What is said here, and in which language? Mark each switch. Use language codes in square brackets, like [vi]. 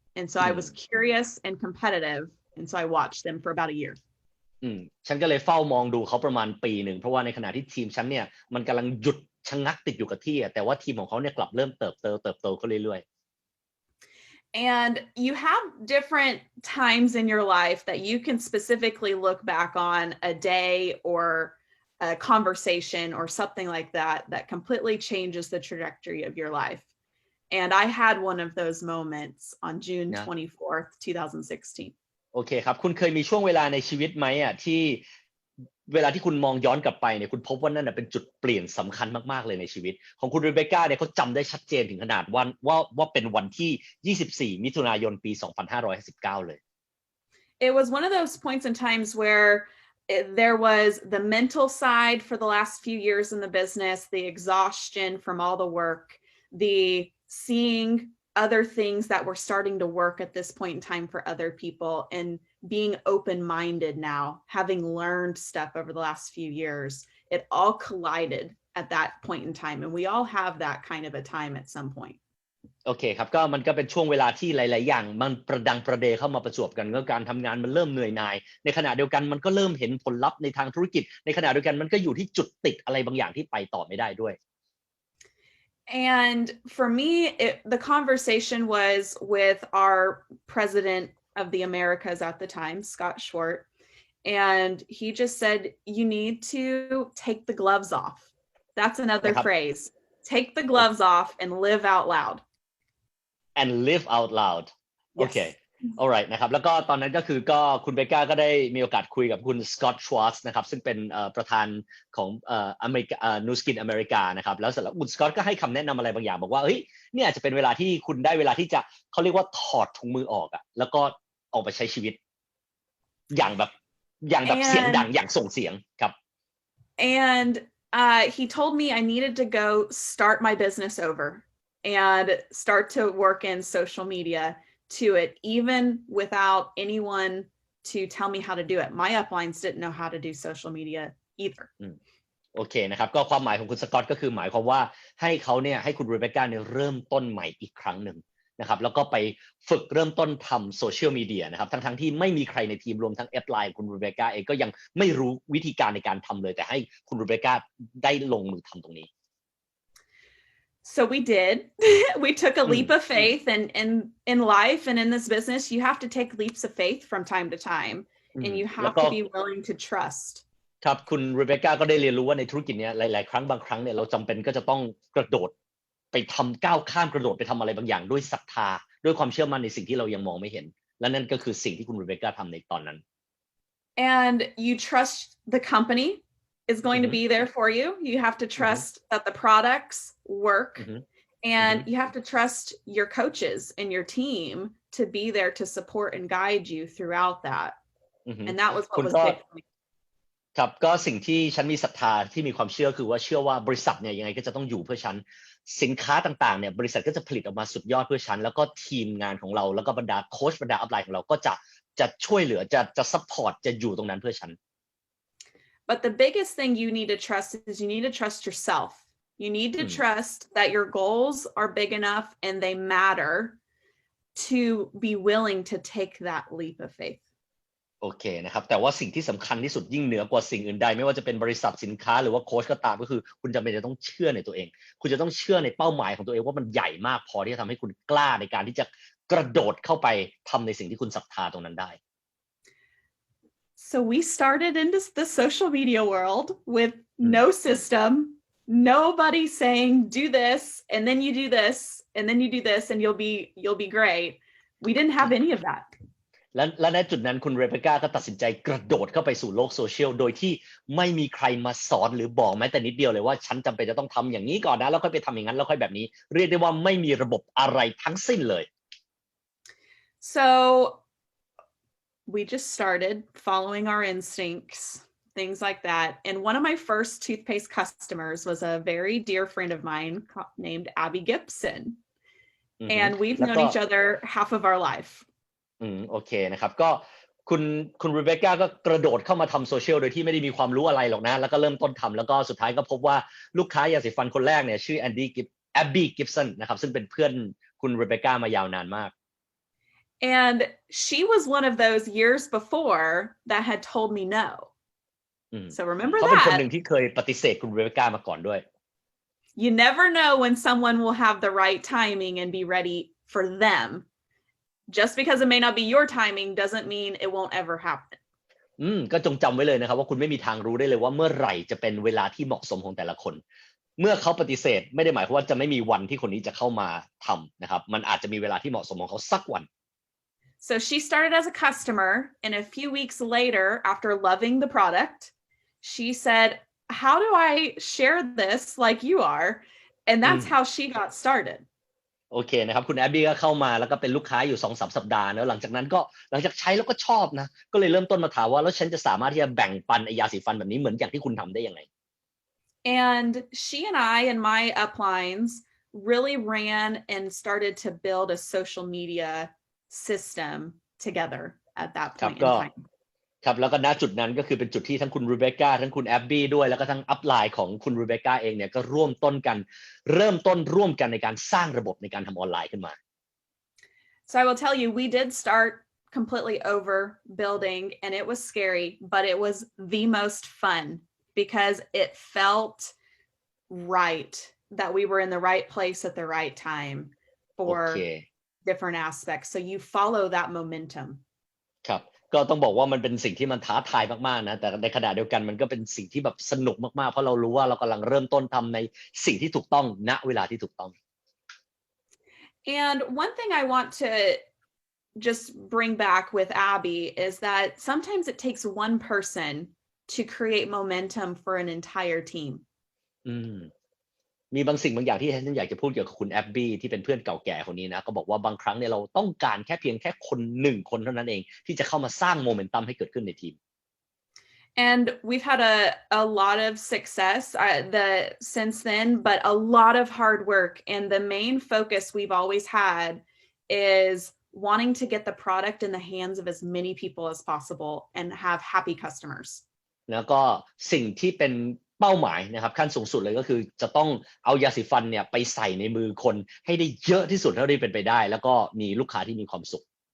[en] And so I was curious and competitive. And so I watched them for about a year. [th] ฉันก็เลยเฝ้ามองดูเขาประมาณปีหนึ่งเพราะว่าในขณะที่ทีมฉันเนี่ยมันกำลังหยุดชะงักติดอยู่กับที่แต่ว่าทีมของเขาเนี่ยกลับเริ่มเติบโตขึ้นเรื่อยๆ [en] And you have different times in your life that you can specifically look back on a day or a conversation or something like that that completely changes the trajectory of your life. And I had one of those moments on June 24th, 2016. [th] โอเคครับคุณเคยมีช่วงเวลาในชีวิตไหมอ่ะที่เวลาที่คุณมองย้อนกลับไปเนี่ยคุณพบว่านั่นเป็นจุดเปลี่ยนสำคัญมากๆเลยในชีวิตของคุณเรเบคก้าเนี่ยเขาจำได้ชัดเจนถึงขนาดว่าเป็นวันที่24มิถุนายนปี2559เลย [en] It was one of those points in times where there was the mental side for the last few years in the business, the exhaustion from all the work, the seeing other things that were starting to work at this point in time for other people, and being open-minded now, having learned stuff over the last few years. It all collided at that point in time, and we all have that kind of a time at some point. [th] โอเคครับก็มันก็เป็นช่วงเวลาที่หลายๆอย่างมันประดังประเดเข้ามาประจวบกันก็การทำงานมันเริ่มเหนื่อยหน่ายในขณะเดียวกันมันก็เริ่มเห็นผลลัพธ์ในทางธุรกิจในขณะเดียวกันมันก็อยู่ที่จุดติดอะไรบางอย่างที่ไปต่อไม่ได้ด้วย [en] And for me, the conversation was with our president of the Americas at the time, Scott Schwartz, and he just said, you need to take the gloves off. That's another phrase. Take the gloves off and live out loud. And live out loud. Yes. Okay. [th] alright นะครับแล้วก็ตอนนั้นก็คือก็คุณเบคก้าก็ได้มีโอกาสคุยกับคุณสกอตต์ชวอตส์นะครับซึ่งเป็นประธานของอเมริกานูสกินอเมริกานะครับแล้วเสร็จแล้วคุณสกอตต์ก็ให้คำแนะนำอะไรบางอย่างบอกว่าเฮ้ยเนี่ยอาจจะเป็นเวลาที่คุณได้เวลาที่จะเขาเรียกว่าถอดถุงมือออกอะแล้วก็ออกไปใช้ชีวิตอย่างแบบเสียงดังอย่างส่งเสียงครับ [en] and he told me I needed to go start my business over and start to work in social media to it, even without anyone to tell me how to do it. My uplines didn't know how to do social media either. [th] โอเคนะครับก็ความหมายของคุณสกอตก็คือหมายความว่าให้เขาเนี่ยให้คุณเรเบคก้าเนี่ยเริ่มต้นใหม่อีกครั้งหนึ่งนะครับแล้วก็ไปฝึกเริ่มต้นทำโซเชียลมีเดียนะครับทั้งที่ไม่มีใครในทีมรวมทั้งแอดไลน์คุณเรเบคก้าเองก็ยังไม่รู้วิธีการในการทำเลยแต่ให้คุณเรเบคก้าได้ลงมือทำตรงนี้ [en] So we did. We took a leap of faith, and in life and in this business, you have to take leaps of faith from time to time. and you [th] แล้ว [en] have ก็ to be willing to trust. [th] ครับคุณเรเบคก้าก็ได้เรียนรู้ว่าในธุรกิจเนี้ยหลายๆครั้งบางครั้งเนี่ยเราจำเป็นก็จะต้องกระโดดไปทำก้าวข้ามกระโดดไปทำอะไรบางอย่างด้วยศรัทธาด้วยความเชื่อมั่นในสิ่งที่เรายังมองไม่เห็นและนั่นก็คือสิ่งที่คุณเรเบคก้าทำในตอนนั้น [en] And you trust the company is going to อือฮึ be there for you. You have to อือฮึ trust that the products work, อือฮึ and อือฮึ you have to trust your coaches and your team to be there to support and guide you throughout that. อือฮึ And that was คุ what ก็ big for me. [th] ครับก็สิ่งที่ฉันมีศรัทธาที่มีความเชื่อคือว่าเชื่อว่าบริษัทเนี่ยยังไงก็จะต้องอยู่เพื่อฉันสินค้าต่างๆเนี่ยบริษัทก็จะผลิตออกมาสุดยอดเพื่อฉันแล้วก็ทีมงานของเราแล้วก็บรรดาโค้ชบรรดาอัพไลน์ของเราก็จะช่วยเหลือจะซัพพอร์ตจะอยู่ตรงนั้นเพื่อฉัน [en] But the biggest thing you need to trust is you need to trust yourself. You need to trust that your goals are big enough and they matter to be willing to take that leap of faith. [th] โอเคนะครับแต่ว่าสิ่งที่สำคัญที่สุดยิ่งเหนือกว่าสิ่งอื่นใดไม่ว่าจะเป็นบริษัทสินค้าหรือว่าโค้ชก็ตามก็คือคุณจำเป็นจะต้องเชื่อในตัวเองคุณจะต้องเชื่อในเป้าหมายของตัวเองว่ามันใหญ่มากพอที่จะทำให้คุณกล้าในการที่จะกระโดดเข้าไปทำในสิ่งที่คุณศรัทธาตรงนั้นได้ [en] So we started into the social media world with no system, nobody saying do this and then you do this and then you do this and you'll be great. We didn't have any of that. [th] และในจุดนั้นคุณเรเบคก้าก็ตัดสินใจกระโดดเข้าไปสู่โลกโซเชียลโดยที่ไม่มีใครมาสอนหรือบอกแม้แต่นิดเดียวเลยว่าฉันจำเป็นจะต้องทำอย่างนี้ก่อนนะแล้วค่อยไปทำอย่างนั้นแล้วค่อยแบบนี้เรียกได้ว่าไม่มีระบบอะไรทั้งสิ้นเลย [en] So we just started following our instincts, things like that. And one of my first toothpaste customers was a very dear friend of mine named Abby Gibson. And we've known each other half of our life. [th] โอเคนะครับก็คุณเรเบคก้าก็กระโดดเข้ามาทำโซเชียลโดยที่ไม่ได้มีความรู้อะไรหรอกนะแล้วก็เริ่มต้นทำแล้วก็สุดท้ายก็พบว่าลูกค้ายาสีฟันคนแรกเนี่ยชื่อแอบบี้กิฟสันนะครับซึ่งเป็นเพื่อนคุณเรเบคก้ามายาวนานมาก [en] And she was one of those years before that had told me no. So remember [th] เขาเป็นคนห [en] that. [th] นึ่งที่เคยปฏิเสธคุณเรเบคก้ามาก่อนด้วย [en] You never know when someone will have the right timing and be ready for them. Just because it may not be your timing doesn't mean it won't ever happen. [th] ก็จงจำไว้เลยนะครับว่าคุณไม่มีทางรู้ได้เลยว่าเมื่อไหร่จะเป็นเวลาที่เหมาะสมของแต่ละคนเมื่อเขาปฏิเสธไม่ได้หมายความว่าจะไม่มีวันที่คนนี้จะเข้ามาทำนะครับมันอาจจะมีเวลาที่เหมาะสมของเขาสักวัน [en] So she started as a customer, and a few weeks later, after loving the product, she said, "How do I share this like you are?" And that's how she got started. [th] โอเคนะครับคุณแอบบี้ก็เข้ามาแล้วก็เป็นลูกค้าอยู่ 2-3 สัปดาห์แล้วหลังจากใช้แล้วก็ชอบนะก็เลยเริ่มต้นมาถามว่าแล้วฉันจะสามารถที่จะแบ่งปันไอ้ยาสีฟันแบบนี้เหมือนอย่างที่คุณทำได้ยังไง [en] And she and I and my uplines really ran and started to build a social media system together at that point in time. [th] ครับแล้วก็ณจุดนั้นก็คือเป็นจุดที่ทั้งคุณเรเบคก้าทั้งคุณแอบบี้ด้วยแล้วก็ทั้งอัพไลน์ของคุณเรเบคก้าเองเนี่ยก็เริ่มต้นร่วมกันในการสร้างระบบในการทำออนไลน์ขึ้นมา [en] So I will tell you, we did start completely over building and it was scary, but it was the most fun because it felt right that we were in the right place at the right time for different aspects. So you follow that momentum. [th] ครับก็ต้องบอกว่ามันเป็นสิ่งที่มันท้าทายมากๆนะแต่ในขณะเดียวกันมันก็เป็นสิ่งที่แบบสนุกมากๆเพราะเรารู้ว่าเรากำลังเริ่มต้นทำในสิ่งที่ถูกต้องณเวลาที่ถูกต้อง [en] And one thing I want to just bring back with Abby is that sometimes it takes one person to create momentum for an entire team. [th] มีบางสิ่งบางอย่างที่ฉันอยากจะพูดเกี่ยวกับคุณแอบบี้ที่เป็นเพื่อนเก่าแก่คนนี้นะก็บอกว่าบางครั้งเนี่ยเราต้องการเพียงแค่คน1คนเท่านั้นเองที่จะเข้ามาสร้างโมเมนตัมให้เกิดขึ้นในทีม [en] And we've had a lot of success since then, but a lot of hard work. And the main focus we've always had is wanting to get the product in the hands of as many people as possible and have happy customers. [th] แล้วก็สิ่งที่เป็นเป้าหมายนะครับขั้นสูงสุดเลยก็คือจะต้องเอายาสีฟันเนี่ยไปใส่ในมือคนให้ได้เยอะที่สุดเท่าที่เป็นไปได้แล้วก็มีลูกค้าที่มีความสุข